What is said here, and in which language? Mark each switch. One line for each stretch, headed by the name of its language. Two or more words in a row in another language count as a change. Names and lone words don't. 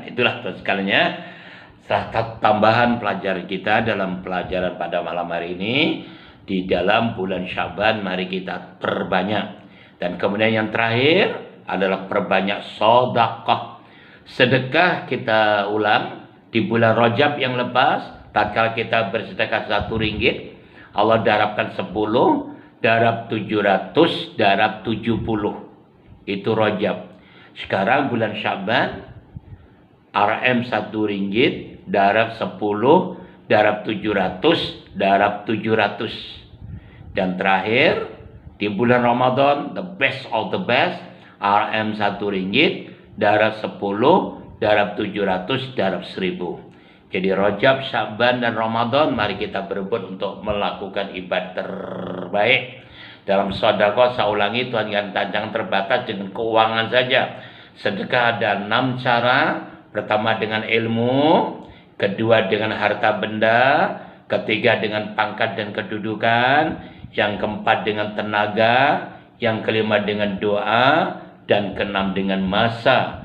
Malay: Itulah sekalinya tambahan pelajaran kita dalam pelajaran pada malam hari ini. Di dalam bulan Sya'ban mari kita perbanyak. Dan kemudian yang terakhir adalah perbanyak sedekah. Sedekah kita ulang di bulan Rajab yang lepas, tatkala kita bersedekah 1 ringgit, Allah darabkan 10, darab 700, darab 70. Itu Rajab. Sekarang bulan Sya'ban, RM 1 ringgit, darab 10, darab 700, darab 700. Dan terakhir, di bulan Ramadan,
English: the best of the best,
Malay: RM 1 ringgit, darab 10, darab 700, darab 1000. Jadi Rajab, Sya'ban, dan Ramadan mari kita berebut untuk melakukan ibadah terbaik. Dalam sedekah, saya ulangi, Tuhan jangan terbatas dengan keuangan saja. Sedekah ada 6 cara. Pertama dengan ilmu, kedua dengan harta benda, ketiga dengan pangkat dan kedudukan, yang keempat dengan tenaga, yang kelima dengan doa, dan keenam dengan masa.